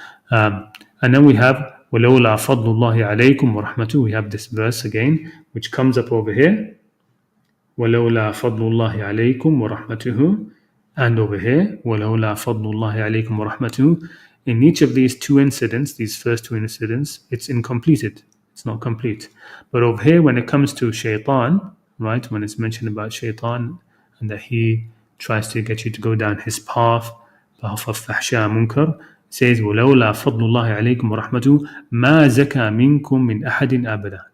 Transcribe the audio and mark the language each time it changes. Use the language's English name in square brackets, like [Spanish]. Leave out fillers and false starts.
[English] And then we have [Arabic] وَلَوْلَا فَضْلُ اللَّهِ عَلَيْكُمْ وَرَحْمَتُهُ. [English] We have this verse again, which comes up over here. [Arabic] وَلَوْلَا فَضْلُ اللَّهِ عَلَيْكُمْ وَرَحْمَتُهُ. [English] And over here, [Arabic] وَلَوْلَا فَضْلُ اللَّهِ عَلَيْكُمْ وَرَحْمَتُهُ. [English] In each of these two incidents, these first two incidents, it's incompleted. It's not complete. But over here, when it comes to shaitan, right, when it's mentioned about shaitan and that he tries to get you to go down his path of fahsha munkar, it says [Arabic] وَلَوْلَا فَضْلُ اللَّهِ عَلَيْكُمْ وَرَحْمَتُهُ مَا زَكَى مِنْكُمْ مِنْ أَحَدٍ أَبَدًا.